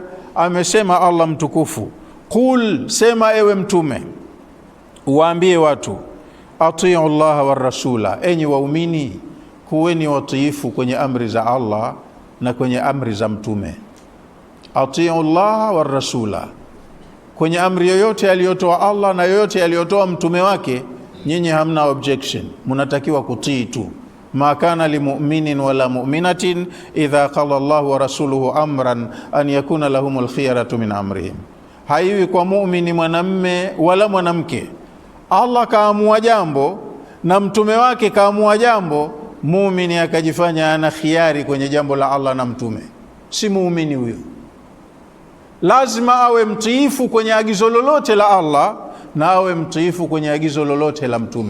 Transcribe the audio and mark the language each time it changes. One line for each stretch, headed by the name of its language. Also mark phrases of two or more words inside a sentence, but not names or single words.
Swahili: Amesema Allah mtukufu, qul, sema ewe Mtume, waambie watu,
Arabic: أطيعوا الله والرسول,
Swahili: enyi waumini kuweni watiifu kwenye amri za Allah na kwenye amri za Mtume.
Arabic: أطيعوا الله والرسول,
Swahili: kwenye amri yoyote aliyotoa Allah na yoyote aliyotoa Mtume wake, nyinyi hamna objection, mnatakiwa kutii tu.
Arabic: ما كان لمؤمن ولا مؤمنة إذا قال الله ورسوله أمرا أن يكون لهم الخيرة من أمرهم.
Swahili: Haiwi kwa muumini mwanamme wala mwanamke, Allah kaamua jambo na Mtume wake kaamua jambo, muumini akajifanya ana khiari kwenye jambo la Allah na Mtume, si muumini huyo. Lazima awe mtiifu kwenye agizo lolote la Allah na awe mtiifu kwenye agizo lolote la Mtume.